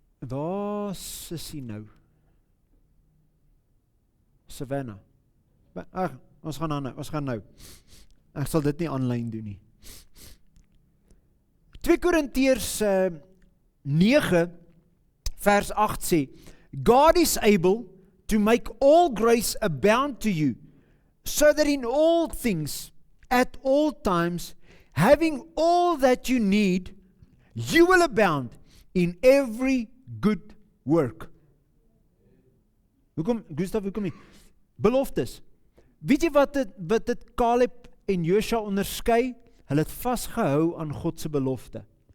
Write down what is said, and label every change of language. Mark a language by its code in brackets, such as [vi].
[af] Waar is hy nou? Savannah. Ag, ons gaan nou. Ek sal dit nie aanlyn doen nie. 2 Korintiërs 9 vers 8 sê, [en] God is able to make all grace abound to you, so that in all things, at all times, having all that you need, you will abound in every good work. [af] Hoekom nie? Beloftes. Weet jy wat dit Caleb en Joshua onderskei? Hulle het vasgehou aan God se belofte.